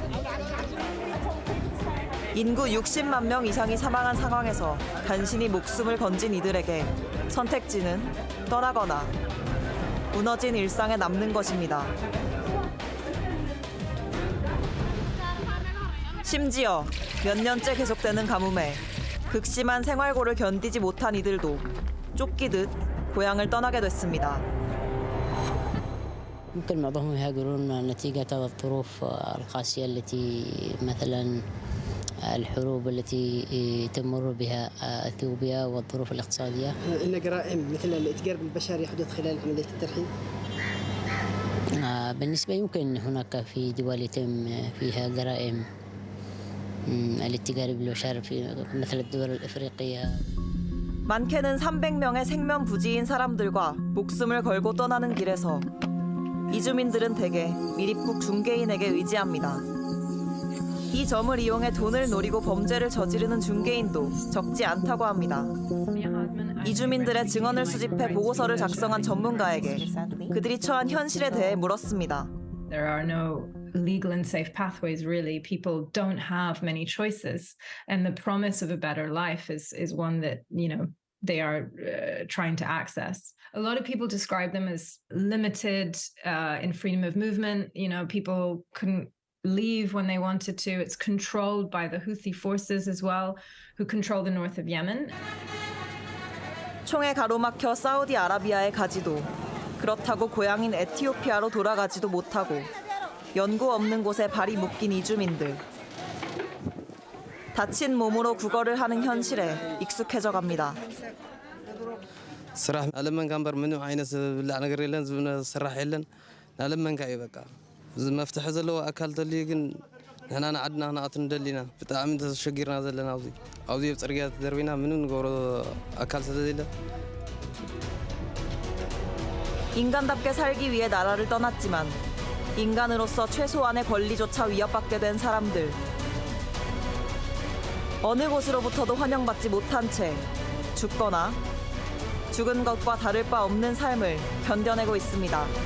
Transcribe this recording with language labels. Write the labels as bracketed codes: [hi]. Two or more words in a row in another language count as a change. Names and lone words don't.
[ko] 인구 60만 명 이상이 사망한 상황에서 간신히 목숨을 건진 이들에게 선택지는 떠나거나 무너진 일상에 남는 것입니다. 심지어 몇 년째 계속되는 가뭄에 극심한 생활고를 견디지 못한 이들도 쫓기듯 고향을 떠나게 됐습니다. [ar] يمكن معظمهم يهاجرون نتيجة الظروف القاسية التي مثلا الحروب التي تمر بها اثيوبيا والظروف الاقتصادية. إن جرائم مثل الإتجار بالبشر يحدث خلال عملية الترحيل؟ بالنسبة يمكن هناك في دول يتم فيها جرائم الاتجار بالبشر في مثل الدول الإفريقية. [ko] 많게는 300명의 생면 부지인 사람들과 목숨을 걸고 떠나는 길에서 이주민들은 대개 미립국 중개인에게 의지합니다. 이 점을 이용해 돈을 노리고 범죄를 저지르는 중개인도 적지 않다고 합니다. 이주민들의 증언을 수집해 보고서를 작성한 전문가에게 그들이 처한 현실에 대해 물었습니다. [en] There are no legal and safe pathways, really. People don't have many choices. And the promise of a better life is one that, they are trying to access. A lot of people describe them as limited in freedom of movement. People couldn't leave when they wanted to. It's controlled by the Houthi forces as well, who control the north of Yemen. [ko] 총에 가로막혀 사우디아라비아에 가지도 그렇다고 고향인 에티오피아로 돌아가지도 못하고 연고 없는 곳에 발이 묶인 이주민들. 다친 몸으로 구걸을 하는 현실에 익숙해져 갑니다. [ti] ስራሕ ኣለመንካ እምበር ምንም ዓይነት ዝብላዕ ነገር የለን ዝስራሕ የለን ናለመንካ እዩ በቃ እዚ መፍትሒ ዘለዎ ኣካል ተልዩ ግን ንሕና ንዓድና ክንኣቱ ንደሊና ብጣዕሚ ተሸጊርና ዘለና ኣብዚ ኣብ ፅርግያ ተደርቢና ምንም ንገብሮ ኣካል ስለዘለ [ko] 인간답게 살기 위해 나라를 떠났지만 인간으로서 최소한의 권리조차 위협받게 된 사람들. 어느 곳으로부터도 환영받지 못한 채 죽거나 죽은 것과 다를 바 없는 삶을 견뎌내고 있습니다.